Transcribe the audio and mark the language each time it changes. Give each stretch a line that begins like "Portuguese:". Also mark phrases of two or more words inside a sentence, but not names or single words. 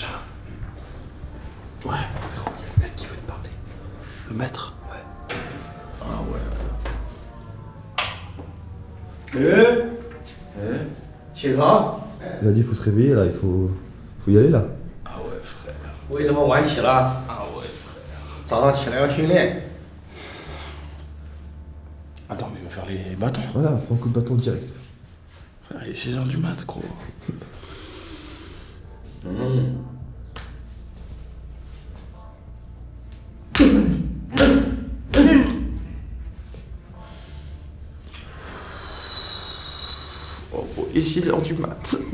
French: Ouais, frérot, il y a le mec qui veut te parler. Le maître? Ouais. Ah ouais.
Chinese: 起床。
French: Il a dit il faut se réveiller là, faut y aller là. Ah ouais, frère.
Chinese: 为什么晚起了？
French: Ah ouais, frère.
Chinese: 早上起来要训练。
French: Attends, mais il va faire les bâtons. Voilà, prends un coup de bâton direct. Frère, il est 6h du mat, gros. Oh, gros, il est 6h du mat.